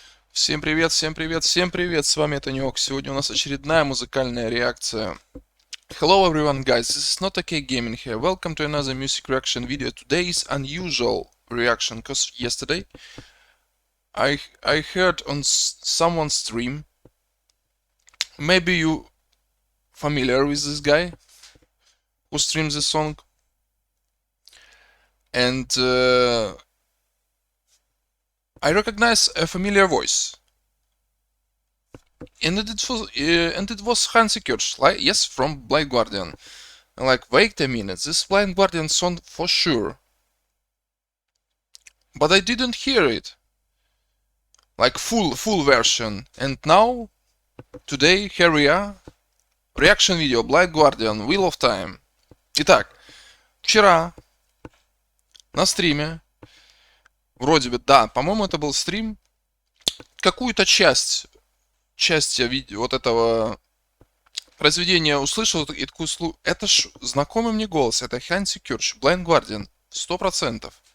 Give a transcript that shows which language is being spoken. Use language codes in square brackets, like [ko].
[ru] Всем привет, всем привет, всем привет, с вами Танек. Сегодня у нас очередная музыкальная реакция. [en] Hello everyone guys, this is Not Okay Gaming here. Welcome to another music reaction video. Today is unusual reaction, because yesterday I heard on someone's stream, maybe you familiar with this guy who streams this song, and I recognize a familiar voice. And it was Hansi Kirsch, like, yes, from Blind Guardian. And like, wait a minute, this Blind Guardian song for sure. But I didn't hear it. Like full version. And now, today, here we are. Reaction video, Blind Guardian, Wheel of Time. [ru] Итак, вчера на стриме, вроде бы, да, по-моему, это был стрим, какую-то часть видео вот этого произведения услышал и такой, это ж знакомый мне голос, это Ханси Кирч, Blind Guardian, 100%.